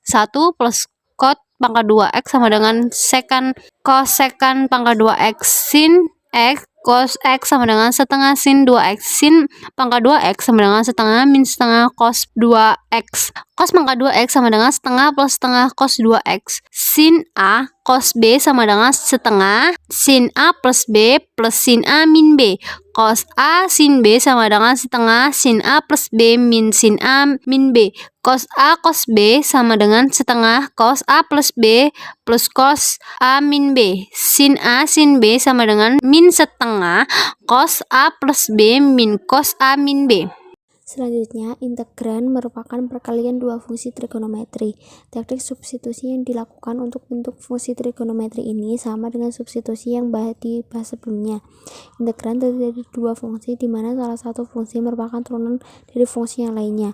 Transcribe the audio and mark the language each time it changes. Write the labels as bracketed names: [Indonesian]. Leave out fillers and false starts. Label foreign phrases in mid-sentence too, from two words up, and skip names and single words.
[Indonesian] 1 plus cot pangkat 2x sama dengan sekan cos sekan pangkat 2x. Sin x cos x sama dengan setengah sin 2x. Sin pangkat 2x sama dengan setengah min setengah cos 2x. Cos pangkat 2x sama dengan setengah plus setengah cos 2x. Sin a cos b sama dengan setengah sin a plus b plus sin a min b. Cos a sin b sama dengan setengah sin a plus b min sin a min b. Cos a cos b sama dengan setengah cos a plus b plus cos a min b. Sin a sin b sama dengan min setengah cos a plus b min cos a min b. Selanjutnya, integran merupakan perkalian dua fungsi trigonometri. Teknik substitusi yang dilakukan untuk bentuk fungsi trigonometri ini sama dengan substitusi yang dibahas sebelumnya. Integran terdiri dari dua fungsi, di mana salah satu fungsi merupakan turunan dari fungsi yang lainnya.